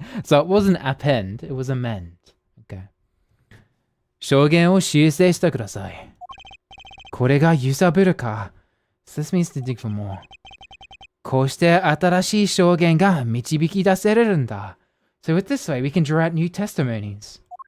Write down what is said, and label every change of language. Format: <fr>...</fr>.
<en>So it wasn't append, it was amend. Okay.</en> <ja>証言を修正してください。これが揺さぶるか。</ja> <en>This means to dig for more.</en> <ja>こうして新しい証言が導き出せれるんだ。</ja> <en>So with this way, we can draw out new testimonies.</en>